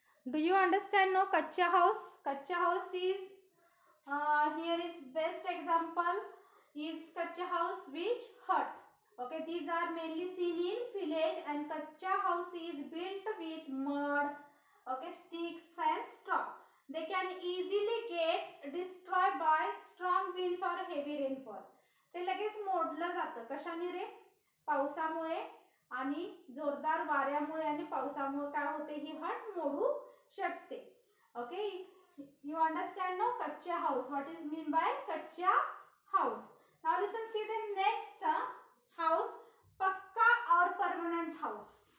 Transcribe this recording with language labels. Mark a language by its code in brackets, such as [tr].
[en] Do you understand? No, kacha house. Kacha house is here is best example is kacha house which hut. Okay, these are mainly seen in village and kacha house is built with mud, okay, sticks and straw. They can easily get destroyed by strong winds or heavy rainfall. [mr] ते लगेच मोडलं जातं कशाने रे? पावसामुळे आणि जोरदार वाऱ्यामुळे आणि पावसामुळे काय होते, ही हट मोडू शकते. [en] Okay, you understand no? Kacha house. What is mean by kacha house? Now listen, see the next house, pakka or permanent house.